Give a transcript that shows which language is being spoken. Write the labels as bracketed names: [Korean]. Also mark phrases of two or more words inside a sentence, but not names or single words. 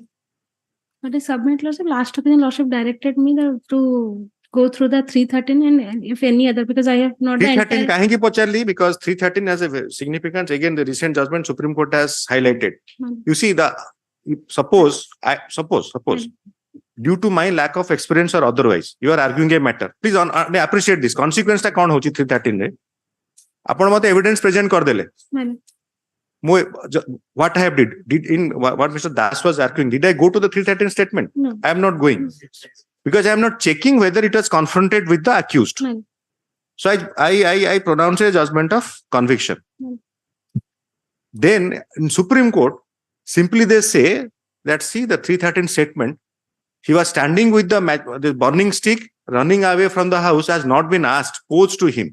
[English] But I submit, Lordship, last opinion, Lordship directed me to go through the 313 and if any other, because I have not the 313 entire. [Odia] କାହିଁକି ପଚାରିଲି, [English] because 313 has a significance. Again, the recent judgment Supreme Court has highlighted. My lord, You see, suppose due to my lack of experience or otherwise, you are arguing a matter. Please appreciate this. [Odia] Consequence ta kon hochi 313 re. ଆପଣ ମତେ [English] evidence present [Odia] କର ଦେଲେ. [English] my lord, What I have did in what Mr. Das was arguing, did I go to the 313 statement? no, I am not going because I am not checking whether it was confronted with the accused. my lord, So I pronounce a judgment of conviction. Mm. Then in Supreme Court, simply they say that see the 313 statement, he was standing with the burning stick, running away from the house, has not been asked, posed to him.